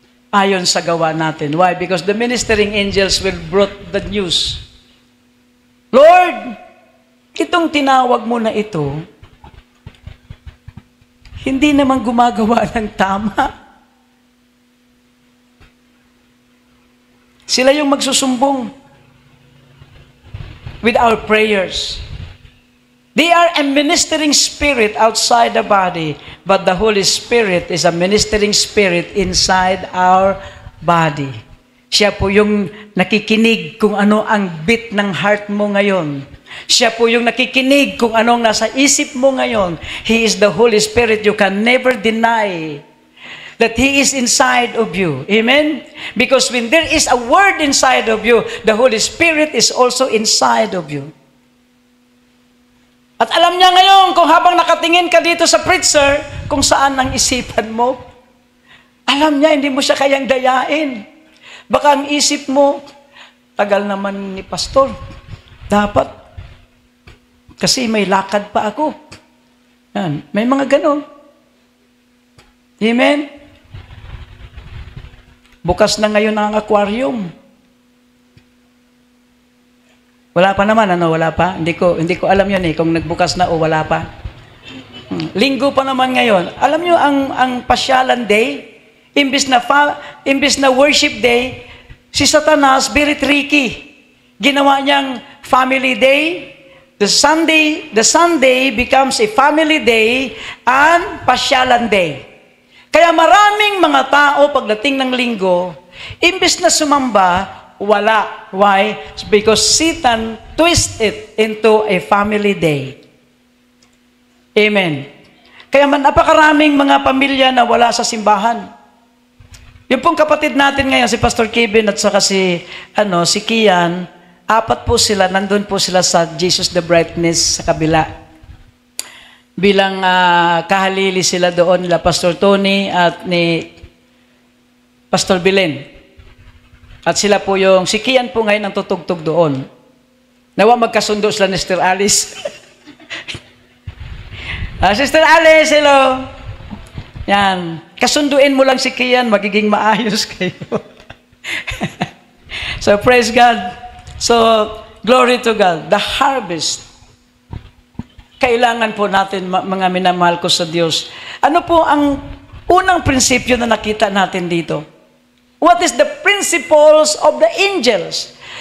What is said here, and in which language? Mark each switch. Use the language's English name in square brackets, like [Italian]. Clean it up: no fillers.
[Filipino] Ayon sa gawa natin. [English] Why? Because the ministering angels will brought the news. [Filipino] Lord, itong tinawag mo na ito, hindi naman gumagawa ng tama. Sila yung magsusumbong [English] with our prayers. They are a ministering spirit outside the body, but the Holy Spirit is a ministering spirit inside our body. [Filipino] Siya po yung nakikinig kung ano ang beat ng heart mo ngayon. Siya po yung nakikinig kung anong nasa isip mo ngayon. [English] He is the Holy Spirit. You can never deny that He is inside of you. Amen? Because when there is a word inside of you, the Holy Spirit is also inside of you. [Filipino] At alam niya ngayon kung habang nakatingin ka dito sa preacher, kung saan ang isipan mo. Alam niya, hindi mo siya kayang dayain. Baka ang isip mo, tagal naman ni pastor. Dapat. Kasi may lakad pa ako. Yan. May mga ganon. Amen? Bukas na ngayon ang aquarium. Wala pa naman, ano? Wala pa? Hindi ko alam yun kung nagbukas na o wala pa. Linggo pa naman ngayon. Alam nyo, ang pasyalan day, imbis na worship day, si Satanas, [English] very tricky. [Filipino] Ginawa niyang family day. [English] The Sunday becomes a family day and [Filipino] pasyalan day. Kaya maraming mga tao pagdating ng linggo, imbis na sumamba, wala. [English] Why? Because Satan twist it into a family day. [Filipino] Amen. Kaya napakaraming mga pamilya na wala sa simbahan. Yung pong kapatid natin ngayon, si Pastor Kevin at saka si Kian, 4 po sila, nandun po sila sa Jesus the Brightness sa kabila. Bilang kahalili sila doon nila Pastor Tony at ni Pastor Belen. At sila po si Kian po ngayon ang tutugtog doon. Nawa magkasundo sila ni Sister Alice. Sister Alice, hello. Yan. Kasunduin mo lang si Kian, magiging maayos kayo. [English] So, praise God. So, glory to God. The harvest. [Filipino] Kailangan po natin, mga minamahal ko sa Diyos. Ano po ang unang prinsipyo na nakita natin dito? [English] What is the principles of the angels?